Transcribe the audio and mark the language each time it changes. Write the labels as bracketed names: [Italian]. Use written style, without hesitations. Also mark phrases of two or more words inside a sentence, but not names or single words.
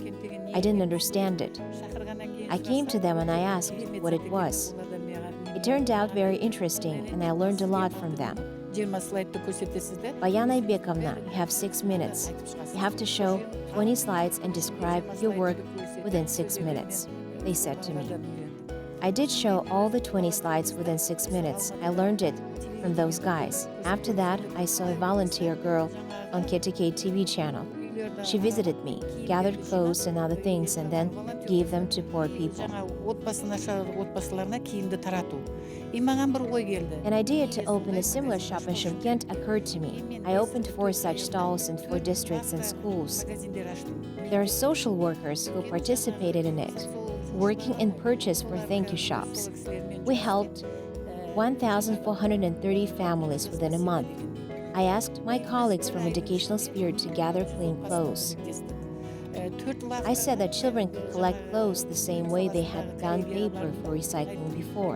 [English] I didn't understand it. I came to them and I asked what it was. It turned out very interesting, and I learned a lot from them. [Kazakh] 20 слайдты көрсетесіздер. [English] Bayan Aybekovna, you have 6 minutes. You have to show 20 slides and describe your work within 6 minutes, they said to me. I did show all the 20 slides within 6 minutes. I learned it from those guys. After that, I saw a volunteer girl on KTK TV channel. She visited me, gathered clothes and other things, and then gave them to poor people. [Kazakh] Отбасыларына киімді тарату. И маған бір ой келді. [English] An idea to open a similar shop in Shymkent occurred to me. I opened 4 such stalls in 4 districts and schools. [Kazakh] Магазиндер аштым. [English] There are social workers who participated in it. working in purchase for thank you shops. We helped 1,430 families within a month. I asked my colleagues from educational sphere to gather clean clothes. I said that children could collect clothes the same way they had found paper for recycling before.